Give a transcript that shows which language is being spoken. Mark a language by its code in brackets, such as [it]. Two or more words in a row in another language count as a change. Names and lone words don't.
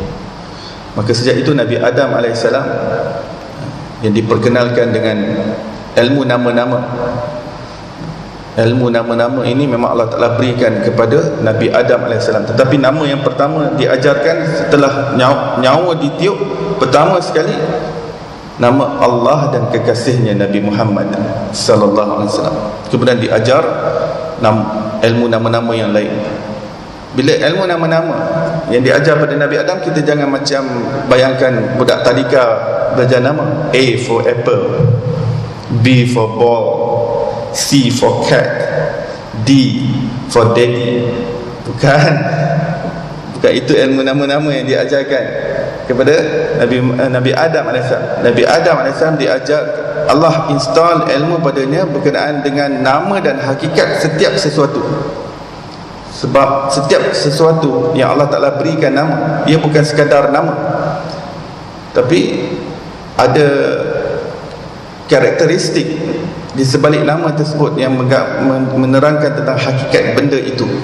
[ms] Maka sejak itu Nabi Adam AS yang diperkenalkan dengan ilmu nama-nama. Ilmu nama-nama ini memang Allah Ta'ala berikan kepada Nabi Adam AS. Tetapi nama yang pertama diajarkan setelah nyawa ditiup, pertama sekali nama Allah dan kekasihnya Nabi Muhammad [ar] صلى الله عليه وسلم. [ms] Kemudian diajar ilmu nama-nama yang lain. Bila ilmu nama-nama yang diajar pada Nabi Adam, kita jangan macam bayangkan budak tadika belajar nama. [en] A for apple, B for ball, C for cat, D for daddy. [ms] Bukan itu ilmu nama-nama yang diajarkan kepada Nabi Adam AS. Nabi Adam AS diajar, Allah install ilmu padanya berkenaan dengan nama dan hakikat setiap sesuatu. Sebab setiap sesuatu yang Allah Ta'ala berikan nama, ia bukan sekadar nama, tapi ada karakteristik di sebalik nama tersebut yang menerangkan tentang hakikat benda itu.